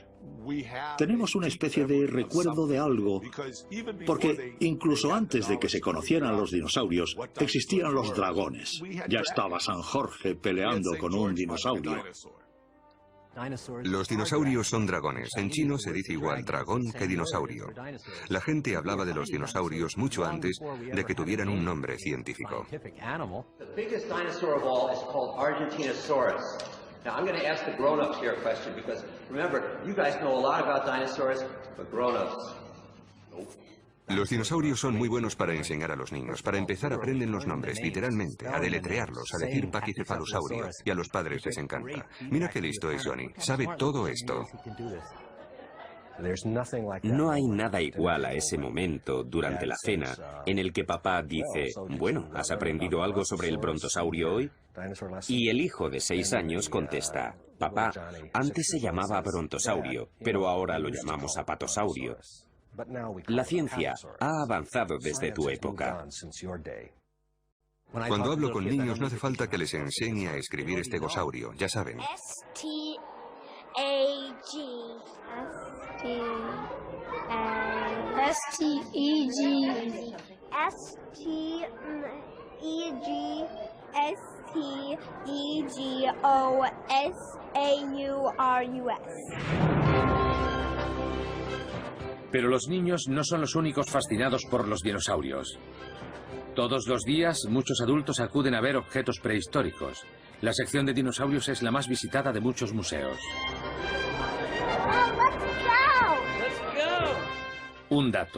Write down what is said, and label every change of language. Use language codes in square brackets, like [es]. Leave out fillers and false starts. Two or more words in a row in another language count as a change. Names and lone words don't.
[es] Tenemos una especie de recuerdo de algo, porque incluso antes de que se conocieran los dinosaurios, existían los dragones. Ya estaba San Jorge peleando con un dinosaurio. Los dinosaurios son dragones. En chino se dice igual dragón que dinosaurio. La gente hablaba de los dinosaurios mucho antes de que tuvieran un nombre científico. [en] Now, I'm going to ask the grown-ups here a question because, remember, you guys know a lot about dinosaurs, but grown-ups, nope. [es] Los dinosaurios son muy buenos para enseñar a los niños. Para empezar, aprenden los nombres, literalmente, a deletrearlos, a decir paquicefalosaurio, y a los padres les encanta. Mira qué listo es Johnny, sabe todo esto. No hay nada igual a ese momento durante la cena en el que papá dice, bueno, ¿has aprendido algo sobre el brontosaurio hoy? Y el hijo de 6 años contesta, papá, antes se llamaba brontosaurio, pero ahora lo llamamos apatosaurio. La ciencia ha avanzado desde tu época. Cuando hablo con niños no hace falta que les enseñe a escribir estegosaurio, ya saben. [en] S-T-A-G. S-T-E-G. S-T-E-G-O-S-A-U-R-U-S. [es] Pero los niños no son los únicos fascinados por los dinosaurios. Todos los días, muchos adultos acuden a ver objetos prehistóricos. La sección de dinosaurios es la más visitada de muchos museos. Un dato.